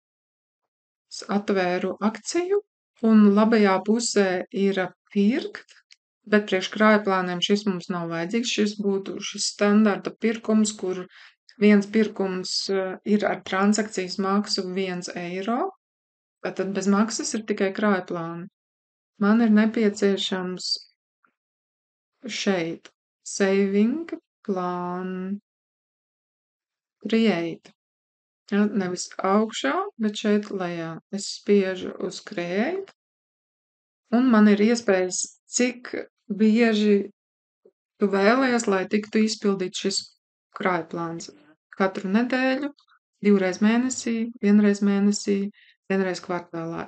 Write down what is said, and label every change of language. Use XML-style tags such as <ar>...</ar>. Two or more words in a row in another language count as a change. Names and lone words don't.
<lv>Es atvēru akciju, un labajā pusē ir pirkt, bet priekš krājplāniem šis mums nav vajadzīgs. Šis būtu šis standarta pirkums, kur viens pirkums ir ar transakcijas maksu 1 eiro, tātad bez maksas ir tikai krājplāni. Man ir nepieciešams šeit</lv> <en>saving plan create.</en> <lv>Ja, nevis augšā, bet šeit lejā. Es spiežu uz create, un man ir iespējas, cik bieži tu vēlies, lai tiktu izpildīt šis krājplāns. Katru nedēļu, 2 reiz mēnesī, 1 reiz mēnesī, 1 reiz kvartālā.</lv>